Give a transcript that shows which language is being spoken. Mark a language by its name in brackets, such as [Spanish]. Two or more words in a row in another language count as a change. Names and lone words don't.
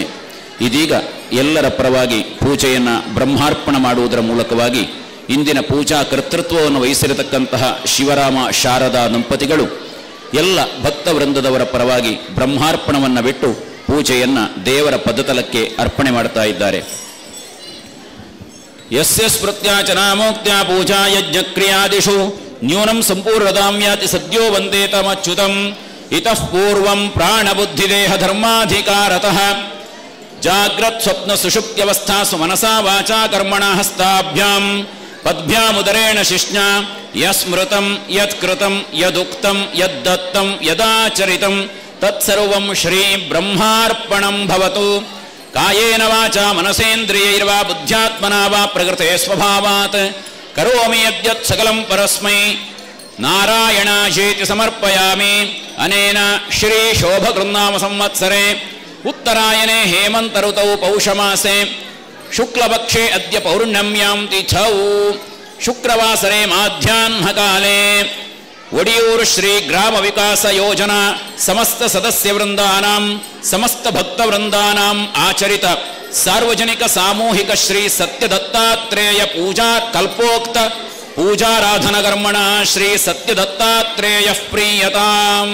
[Kannada] ಇದೀಗ ಎಲ್ಲರ ಪರವಾಗಿ ಪೂಜೆಯನ್ನು ಬ್ರಹ್ಮಾರ್ಪಣ ಮಾಡುವುದರ ಮೂಲಕವಾಗಿ ಇಂದಿನ ಪೂಜಾ ಕರ್ತೃತ್ವವನ್ನು ವಹಿಸಿರತಕ್ಕಂತಹ ಶಿವರಾಮ ಶಾರದಾ ದಂಪತಿಗಳು ಎಲ್ಲ ಭಕ್ತವೃಂದದವರ ಪರವಾಗಿ ಬ್ರಹ್ಮಾರ್ಪಣವನ್ನು ಬಿಟ್ಟು ಪೂಜೆಯನ್ನು ದೇವರ ಪದತಲಕ್ಕೆ ಅರ್ಪಣೆ ಮಾಡ್ತಾ ಇದ್ದಾರೆ. [Sanskrit] ಯಸ್ಯ ಸ್ಮೃತ್ಯಾಚನಾಮೋಕ್ತ್ಯ ಪೂಜಾ ಯಜ್ಞಕ್ರಿಯಾದಿಷು ನ್ಯೂನಂ ಸಂಪೂರ್ಣತಾಂ ಯಾತಿ ಸದ್ಯೋ ವಂದೇತಮಚ್ಯುತಂ ಇತಃ ಪೂರ್ವಂ ಪ್ರಾಣಬುದ್ಧಿದೇಹ ಧರ್ಮಾಧಿಕಾರತಃ ಜಾಗ್ರತ್ ಸ್ವಪ್ನ ಸುಷುಪ್ತ್ಯವಸ್ಥಾಸು ಮನಸಾ ವಾಚಾ ಕರ್ಮಣಾ ಹಸ್ತಾಭ್ಯಾಂ ಪದ್ಭ್ಯಾಮುದರೇಣ ಶಿಷ್ಣಾ ಯಸ್ಮೃತಂ ಯತ್ಕೃತಂ ಯದುಕ್ತಂ ಯದ್ದತ್ತಂ ಯದಾಚರಿತಂ ತತ್ಸರ್ವಂ ಶ್ರೀ ಬ್ರಹ್ಮಾರ್ಪಣಂ ಭವತು. ಕಾಯೇನ ವಾಚಾ ಮನಸೇಂದ್ರಿಯೈರ್ವಾ ಬುದ್ಧ್ಯಾತ್ಮನಾ ವಾ ಪ್ರಕೃತೆ ಸ್ವಭಾವಾತ್ ಕರೋಮಿ ಯದ್ಯತ್ ಸಕಲಂ ಪರಸ್ಮೈ ನಾರಾಯಣಾಯೇತಿ ಸಮರ್ಪಯಾಮಿ. ಅನೇನ ಶ್ರೀ ಶೋಭಕೃನ್ನಾಮ ಸಂವತ್ಸರೆ ಉತ್ತರಾಯಣೆ ಹೇಮಂತ ಋತೌ ಪೌಷಮಾಸೆ ಶುಕ್ಲಪಕ್ಷೆ ಅದ್ಯ ಪೌರ್ಣಮ್ಯಾಂ ತಿಥೌ ಶುಕ್ರವಾಸರೆ ಮಾಧ್ಯಾಹ್ನಕಾಲೆ ಒಡಿಯೂರು ಶ್ರೀ ಗ್ರಾಮ ವಿಕಾಸ ಯೋಜನಾ ಸಮಸ್ತ ಸದಸ್ಯ ವೃಂದಾನಾಂ ಸಮಸ್ತ ಭಕ್ತ ವೃಂದಾನಾಂ ಆಚರಿತ ಸಾರ್ವಜನಿಕ ಸಾಮೂಹಿಕ ಶ್ರೀ ಸತ್ಯ ದತ್ತಾತ್ರೇಯ ಪೂಜಾ ಕಲ್ಪೋಕ್ತ ಪೂಜಾರಾಧನಕರ್ಮಣ ಶ್ರೀ ಸತ್ಯ ದತ್ತಾತ್ರೇಯ ಪ್ರೀಯತಾಂ.